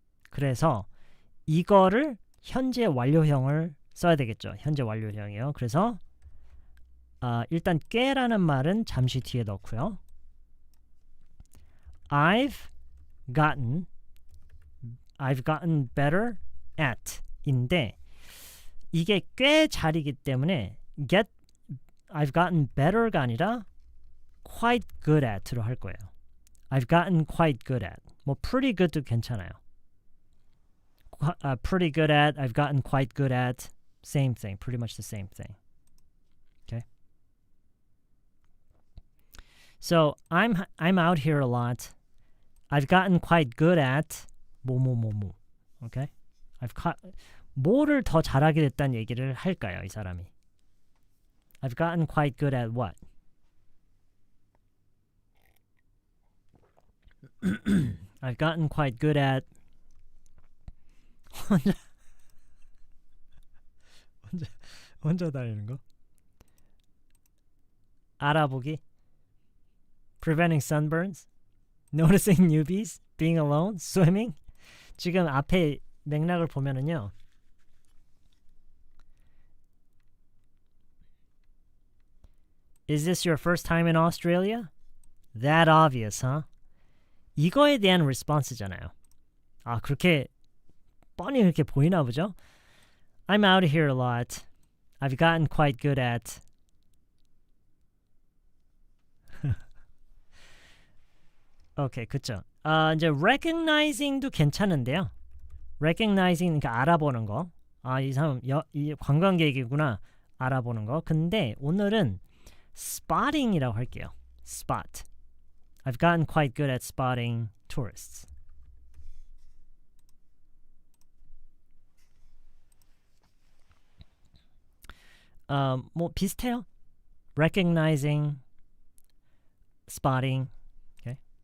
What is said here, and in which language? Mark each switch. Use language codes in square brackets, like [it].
[ko] 그래서 이거를 현재 완료형을 써야 되겠죠. 현재 완료형이요. 그래서 일단 꽤라는 말은 잠시 뒤에 넣고요. [en] I've gotten better at [ko] 인데 이게 꽤 자리이기 때문에 I've gotten better가 아니라 quite good at로 할 거예요. [en] I've gotten quite good at. [ko] 뭐 pretty good도 괜찮아요. [en] Pretty good at, I've gotten quite good at. Same thing, pretty much the same thing. Okay. So I'm out here a lot. I've gotten quite good at 뭐뭐뭐뭐. Okay? [ko] 뭐를 더 잘하게 됐다는 얘기를 할까요, 이 사람이? [en] I've gotten quite good at what? I've gotten quite good at [ko] 혼자 다니는 거? 알아보기? [en] Preventing sunburns? Noticing newbies? Being alone? Swimming? [ko] 지금 앞에 맥락을 보면은요. [en] Is this your first time in Australia? That obvious, huh? [ko] 이거에 대한 response잖아요. 그렇게 뻔히 그렇게 보이나 보죠? [en] I'm out here a lot. I've gotten quite good at. [ko] 오케이, 그쵸. 이제 recognizing도 괜찮은데요. recognizing, 그러니까 알아보는 거. 이 사람 이 관광객이구나. 알아보는 거. 근데 오늘은 spotting이라고 할게요. [en] spot. I've gotten quite good at spotting tourists. [ko] 뭐 비슷해요. recognizing, spotting. Okay.